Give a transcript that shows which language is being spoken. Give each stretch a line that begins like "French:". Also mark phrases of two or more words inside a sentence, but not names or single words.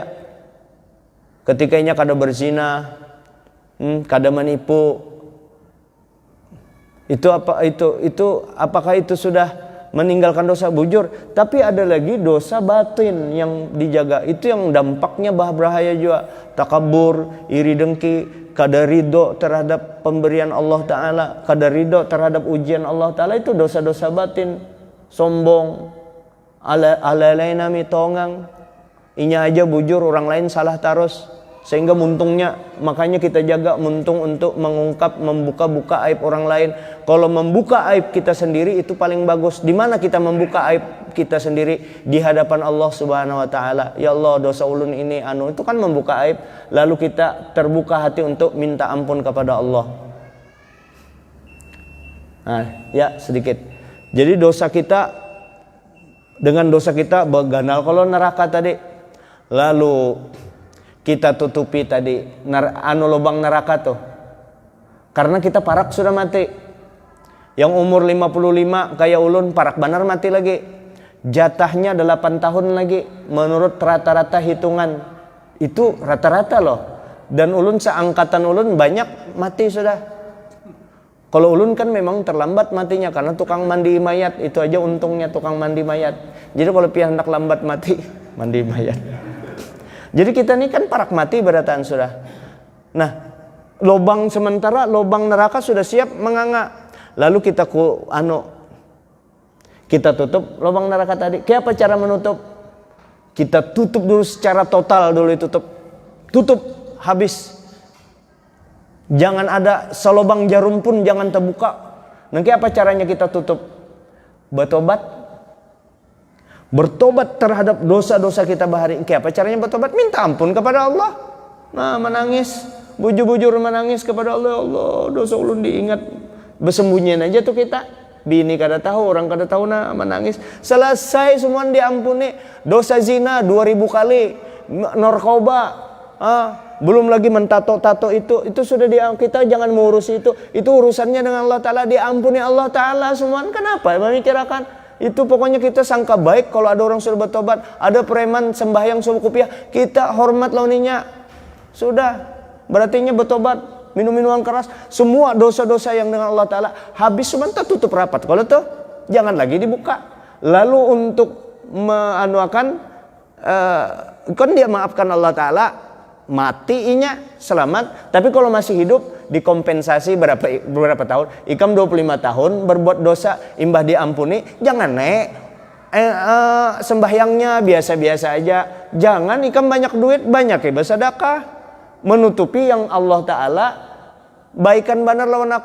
Indonesian: Ketika
Banjar: inya kada
Indonesian: berzina, kada menipu, itu apakah itu sudah meninggalkan dosa bujur? Tapi ada lagi dosa batin yang dijaga. Itu yang dampaknya bahaya juga. Takabur, iri dengki, kada ridho terhadap pemberian
Arabic: الله تعالى,
Indonesian: kada ridho terhadap ujian
Arabic: الله تعالى,
Indonesian: itu dosa-dosa batin. Sombong,
Banjar: ala-alaina mitongang, inya aja bujur,
Indonesian: orang lain salah terus. Sehingga muntungnya, makanya kita jaga muntung untuk mengungkap, membuka-buka aib orang lain. Kalau membuka aib kita sendiri itu paling bagus. Di mana kita membuka aib kita sendiri? Di hadapan Allah
Arabic: سبحانه وتعالى.
Indonesian: Ya Allah, dosa ulun ini itu kan membuka aib. Lalu kita terbuka hati untuk minta ampun kepada Allah. Nah, ya sedikit. Jadi dosa kita, dengan dosa kita beganal kalau neraka tadi. Lalu kita tutupi tadi lubang neraka tuh. Karena kita parak sudah mati. Yang umur 55 kayak
Banjar: ulun parak benar
Indonesian: mati lagi. Jatahnya 8 tahun lagi menurut rata-rata hitungan. Itu rata-rata loh. Dan ulun seangkatan ulun banyak mati sudah. Kalau ulun kan memang terlambat matinya karena tukang mandi mayat. Itu aja untungnya tukang mandi mayat. Jadi kalau pihak hendak lambat mati, mandi mayat. Jadi kita ini kan
Banjar: parak mati berataan sudah.
Indonesian: Nah, lubang lubang neraka sudah siap menganga. Lalu kita kita tutup lubang neraka tadi. Kayak apa cara menutup? Kita tutup dulu secara total dulu, tutup habis. Jangan ada selubang jarum pun jangan terbuka. Nanti apa caranya kita tutup? Bertobat terhadap dosa-dosa kita bahari. Apa caranya bertobat? Minta ampun kepada Allah. Nah, menangis, bujur-bujur menangis kepada Allah. Ya Allah, dosa ulun diingat. Bersembunyian aja tuh kita.
Banjar: Bini kada tahu, orang kada tahu,
Indonesian: nah menangis. Selesai semua diampuni. Dosa zina 2000 kali, narkoba, belum lagi mentato-tato itu sudah kita jangan mengurus itu. Itu urusannya dengan
Arabic: الله تعالى,
Indonesian: diampuni
Arabic: الله تعالى
Indonesian: semua. Kenapa memikirkan? Itu pokoknya kita sangka baik kalau ada orang sudah bertobat. Ada preman sembahyang subuh kupiah, kita hormat launinya. Sudah, berarti bertobat, minum minuman keras, semua dosa-dosa yang dengan
Arabic: الله تعالى
Indonesian: habis sebentar tutup rapat. Kalau tuh jangan lagi dibuka. Lalu untuk kan dia maafkan
Arabic: الله تعالى,
Indonesian: matinya selamat, tapi kalau masih hidup dikompensasi berapa tahun. Ikam 25 tahun berbuat dosa imbah diampuni, jangan sembahyangnya biasa-biasa aja. Jangan ikam banyak duit, banyak bersedekah, menutupi yang
Arabic: الله تعالى
Banjar: baikan benar lawan aku.